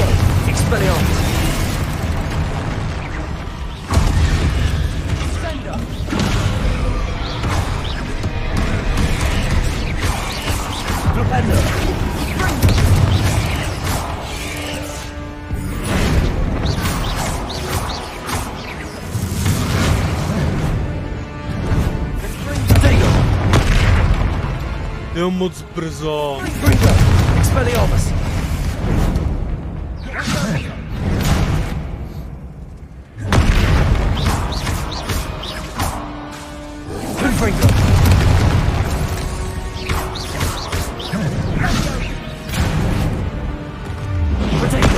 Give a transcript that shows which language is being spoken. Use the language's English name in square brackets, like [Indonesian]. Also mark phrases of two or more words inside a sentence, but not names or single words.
[English] Expelliarmus. Propendo. Potato. [Czech] Jo, moc brzo. Confringo. Expelliarmus. Confringo. [English] Potato.